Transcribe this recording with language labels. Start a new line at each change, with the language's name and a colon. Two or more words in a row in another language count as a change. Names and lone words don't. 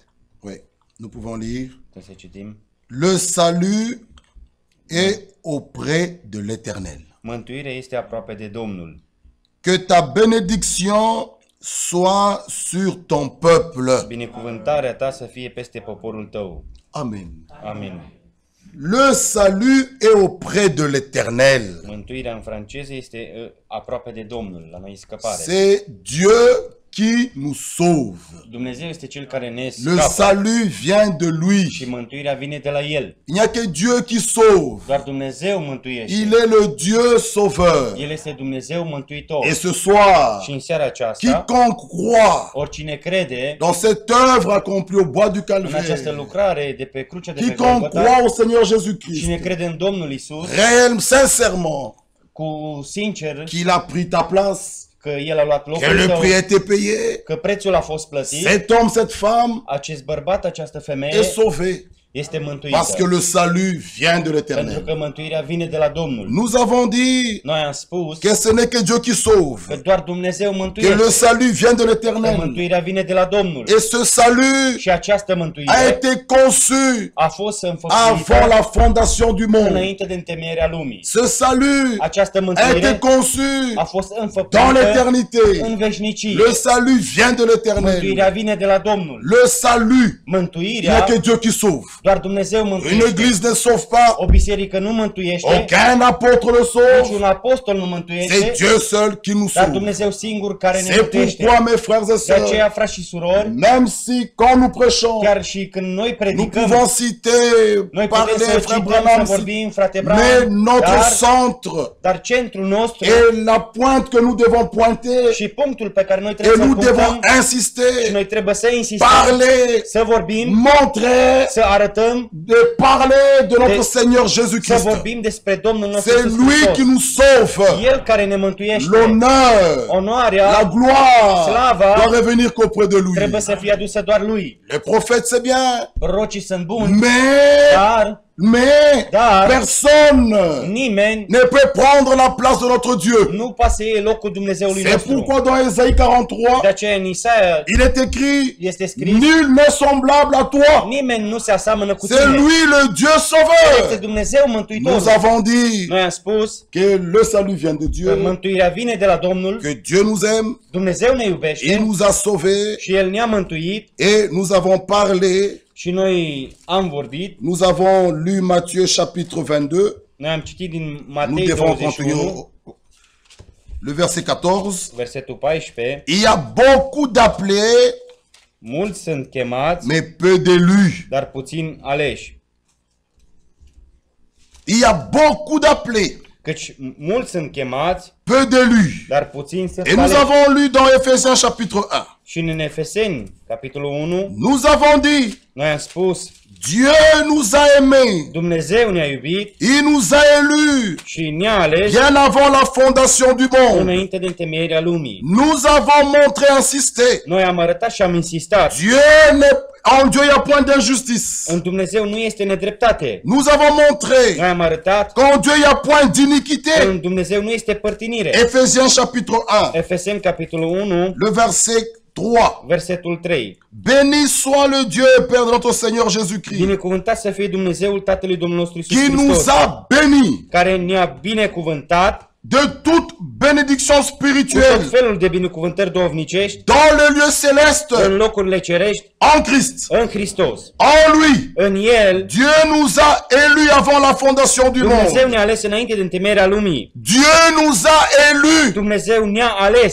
French: Oui, nous pouvons lire.
Romanian: Putem să citim.
French: Le salut est auprès de l'Éternel.
Romanian: Mântuirea este aproape de Domnul.
French: Que ta bénédiction soit sur ton peuple.
Romanian: Binecuvântarea ta să fie peste poporul tău.
French: Amen.
Romanian: Amin.
French: Le salut est auprès de l'Éternel.
Romanian: Mântuirea în franceză este aproape de Domnul, la noi scăpare.
French: C'est Dieu qui nous sauve.
Romanian: Dumnezeu este cel care ne
French: Le
Romanian: scapă
French: salut vient de lui.
Romanian: și mântuirea vine de la El.
French: Il n'y a que Dieu qui sauve.
Romanian: Doar Dumnezeu mântuiește.
French: Il est le Dieu sauveur.
Romanian: El este Dumnezeu mântuitor.
French: Et ce soir,
Romanian: Și în seara aceasta,
French: quiconque croit
Romanian: oricine crede
French: dans cette œuvre accomplie au bois du
Romanian: în această
French: Calvaire,
Romanian: lucrare de pe crucea de pe
French: quiconque
Romanian: Golgota,
French: croit au Seigneur Jésus-Christ,
Romanian: cine crede în Domnul Isus,
French: réellement, sincèrement,
Romanian: cu sincer
French: qu'il a pris ta place,
Romanian: că El a luat
French: que
Romanian: locul
French: le
Romanian: tău,
French: prix a été payé,
Romanian: că prețul a fost plătit,
French: cet homme, cette femme
Romanian: acest bărbat, această femeie
French: est sauvé
Romanian: este
French: parce que
Romanian: mântuită.
French: le salut vient de
Romanian: Pentru
French: l'Éternel.
Romanian: că mântuirea vine de la Domnul.
French: Nous avons dit
Romanian: Noi am spus
French: que ce n'est que Dieu qui sauve,
Romanian: că doar Dumnezeu
French: que le
Romanian: mântuiește,
French: salut vient de
Romanian: că
French: l'Éternel.
Romanian: mântuirea vine de la Domnul.
French: Et ce salut
Romanian: Și această
French: a
Romanian: mântuire
French: été conçu
Romanian: a fost
French: avant
Romanian: înfăptuită
French: la fondation du monde.
Romanian: înainte de întemeierea lumii.
French: Ce salut
Romanian: Această
French: a été
Romanian: mântuire
French: conçu
Romanian: a fost
French: dans
Romanian: înfăptuită
French: l'éternité.
Romanian: în veșnicie.
French: Le salut vient de
Romanian: Mântuirea
French: l'Éternel.
Romanian: vine de la Domnul.
French: Le salut, il n'y a
Romanian: Mântuirea,
French: que Dieu qui sauve.
Romanian: doar Dumnezeu
French: Une
Romanian: mântuiește.
French: église ne sauve pas,
Romanian: O biserică nu mântuiește,
French: aucun apôtre le sauve.
Romanian: niciun apostol nu
French: C'est
Romanian: mântuiește,
French: Dieu seul qui nous
Romanian: dar
French: sauve.
Romanian: Dumnezeu singur care ne
French: C'est
Romanian: mântuiește.
French: pourquoi, mes frères et
Romanian: De aceea,
French: sœurs,
Romanian: frați și surori,
French: même si quand nous prêchons,
Romanian: chiar și când noi
French: nous
Romanian: predicăm,
French: pouvons citer,
Romanian: noi putem
French: parler,
Romanian: să
French: frère
Romanian: cităm, să
French: Branham,
Romanian: vorbim, frate
French: mais
Romanian: Branham,
French: notre centre
Romanian: dar centrul nostru
French: et la pointe que nous devons pointer,
Romanian: și punctul pe care noi
French: et
Romanian: trebuie
French: nous
Romanian: să-l
French: devons
Romanian: punctăm, și
French: insister,
Romanian: noi trebuie să insistăm,
French: parler,
Romanian: să vorbim,
French: montrer,
Romanian: să arătăm,
French: de parler de notre Seigneur
Romanian: să
French: Jésus-Christ.
Romanian: vorbim despre Domnul nostru
French: C'est
Romanian: Iisus
French: lui qui
Romanian: Hristos.
French: nous sauve.
Romanian: El care ne mântuiește.
French: L'honneur,
Romanian: Onoarea,
French: la gloire
Romanian: slava,
French: doit revenir qu'auprès de lui.
Romanian: trebuie să fie adusă doar lui.
French: Les prophètes, c'est bien,
Romanian: Prorocii sunt buni,
French: mais
Romanian: dar
French: personne
Romanian: nimeni
French: ne peut prendre la place de notre Dieu.
Romanian: nu poate să iei locul Dumnezeului
French: C'est
Romanian: nostru.
French: pourquoi dans Ésaïe 43,
Romanian: De aceea în Isaia
French: il est écrit,
Romanian: este scris,
French: nul n'est semblable à toi.
Romanian: nimeni nu se aseamănă cu
French: C'est
Romanian: tine.
French: lui le Dieu
Romanian: Este
French: sauveur.
Romanian: Dumnezeu
French: Nous
Romanian: mântuitorul.
French: avons dit
Romanian: Noi am spus
French: que le salut vient de
Romanian: că
French: Dieu,
Romanian: mântuirea vine de la Domnul,
French: que Dieu nous aime,
Romanian: Dumnezeu ne
French: il
Romanian: iubește
French: nous a sauvés
Romanian: și El ne-a mântuit
French: et nous avons parlé,
Romanian: și noi am vorbit.
French: nous avons lu Matthieu chapitre 22,
Romanian: Noi am citit din
French: nous
Romanian: Matei
French: devons
Romanian: 21,
French: continuer le verset 14.
Romanian: versetul 14.
French: Il y a beaucoup d'appelés,
Romanian: Mulți sunt chemați,
French: mais peu d'élus.
Romanian: dar puțini aleși.
French: Il y a beaucoup d'appelés,
Romanian: Căci mulți sunt chemați,
French: peu d'élus.
Romanian: dar puțini sunt
French: Et nous
Romanian: aleși.
French: avons lu dans Ephésiens chapitre 1.
Romanian: Și în Efeseni, capitolul 1,
French: Nous avons dit,
Romanian: noi am spus,
French: Dieu nous a aimés.
Romanian: Dumnezeu ne-a iubit
French: Il nous a élus
Romanian: și ne-a ales
French: bien avant la fondation du monde.
Romanian: înainte de întemeierea lumii.
French: Nous avons montré, insisté.
Romanian: Noi am arătat și am insistat.
French: En Dieu, il n'y a point d'injustice.
Romanian: În Dumnezeu nu este nedreptate.
French: Nous avons montré
Romanian: Noi am arătat
French: qu'en Dieu, il n'y a point
Romanian: că
French: d'iniquité.
Romanian: în Dumnezeu nu este părtinire.
French: Ephésiens chapitre 1,
Romanian: Efeseni, capitolul 1,
French: le verset 3.
Romanian: versetul 3.
French: Béni soit le Dieu et Père de notre Seigneur Jésus-Christ,
Romanian: Binecuvântat să fie Dumnezeul Tatălui Domnului nostru Iisus
French: qui nous
Romanian: Hristos,
French: a bénis
Romanian: care ne-a binecuvântat
French: de toute bénédiction
Romanian: cu tot
French: spirituelle
Romanian: felul de binecuvântări duhovnicești
French: dans les lieux célestes
Romanian: în locurile cerești
French: en Christ.
Romanian: în Hristos.
French: En lui,
Romanian: În El,
French: Dieu nous a élus avant la fondation du
Romanian: Dumnezeu
French: monde.
Romanian: ne-a ales înainte de întemeierea lumii.
French: Dieu nous a élus
Romanian: Dumnezeu ne-a ales